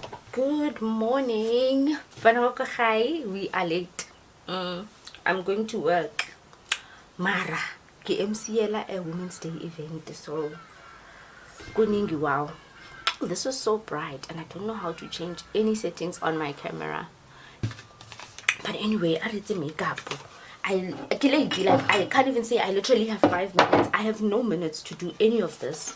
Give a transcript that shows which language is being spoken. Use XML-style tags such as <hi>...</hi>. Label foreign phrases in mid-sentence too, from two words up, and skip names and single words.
<en>Good morning. We are late. I'm going to work.</en> <nso>Mara, ke MCela a Women's Day event.</nso> <en>So, kuningi wow. This is so bright and I don't know how to change any settings on my camera. But anyway, I did the makeup. I can't even say I literally have 5 minutes. I have no minutes to do any of this.</en>